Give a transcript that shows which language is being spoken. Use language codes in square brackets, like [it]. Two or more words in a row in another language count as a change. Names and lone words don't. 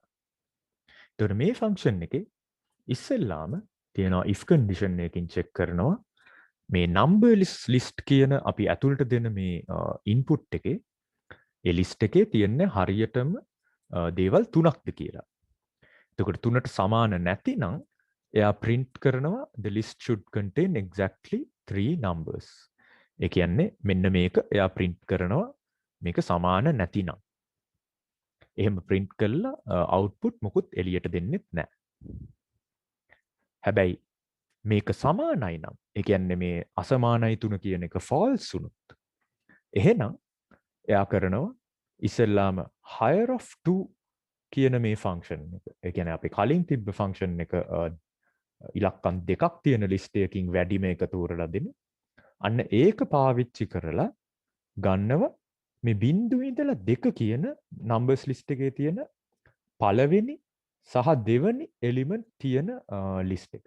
[si] එතකොට මේ ෆන්ක්ෂන් එකේ ඉස්සෙල්ලාම තියෙනවා [en] if condition [si] එකකින් check කරනවා මේ [en] number list [si] කියන අපි ඇතුළට දෙන මේ input එකේ ඒ list එකේ තියෙන හරියටම දේවල් 3ක්ද කියලා. එතකොට 3ට සමාන නැතිනම් එයා print කරනවා [en] the list should contain exactly 3 numbers. [si] ඒ කියන්නේ මෙන්න මේක එයා print කරනවා මේක සමාන නැතිනම්. එහෙම print කළා output මොකුත් එළියට දෙන්නෙත් නැහැ. හැබැයි මේක සමානයි නම් ඒ කියන්නේ මේ අසමානයි 3 කියන එක false වුණොත් එහෙනම් එයා කරනවා ඉස්සෙල්ලාම [en] higher of 2 [si] කියන මේ ෆන්ක්ෂන් එක. ඒ කියන්නේ අපි කලින් තිබ්බ ෆන්ක්ෂන් එක ඉලක්කම් දෙකක් තියෙන ලිස්ට් එකකින් වැඩිම එක තෝරලා දෙන. අන්න ඒක පාවිච්චි කරලා ගන්නව මේ බිංදුවේ ඉඳලා 2 කියන [en] numbers list [si] එකේ තියෙන පළවෙනි සහ දෙවෙනි එලිමන්ට් තියෙන ලිස්ට් එක.